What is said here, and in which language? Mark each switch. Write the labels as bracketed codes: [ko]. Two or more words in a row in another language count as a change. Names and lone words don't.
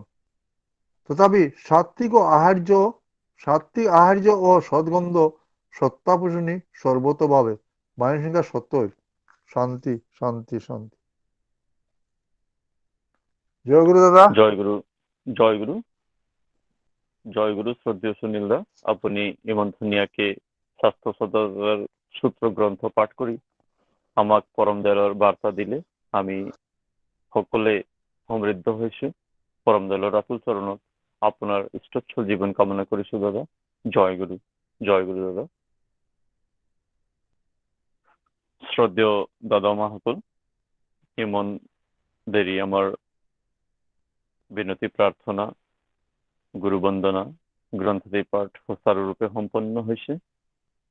[bn] তথাপি সাত্ত্বিক আহার্য ও সদ্গন্ধ সত্তাপোষণী সর্বতভাবে। বাণী সংখ্যা 70। শান্তি শান্তি শান্তি। জয় গুরু দাদা। [as] জয় গুরু শ্রদ্ধেয় সুনীল দা, আপনি ইমান ধুনীয়াকে স্বাস্থ্য সদাচার সূত্র গ্রন্থ পাঠ কৰি আমাক পৰম দয়ালৰ বাৰ্তা দিলে। আমি সকলে সমৃদ্ধ হৈছো। পৰম দয়ালৰ ৰাতুল চৰণত আপোনাৰ ইষ্টচ্ছল জীৱন কামনা কৰিছো দাদা। জয় গুৰু দাদা। শ্ৰদ্ধেয় দাদা মাসকল, ইমান দেৰি আমাৰ বিনতি প্ৰাৰ্থনা গুৰু বন্দনা গ্ৰন্থটি পাঠ সুচাৰুৰূপে সম্পন্ন হৈছে।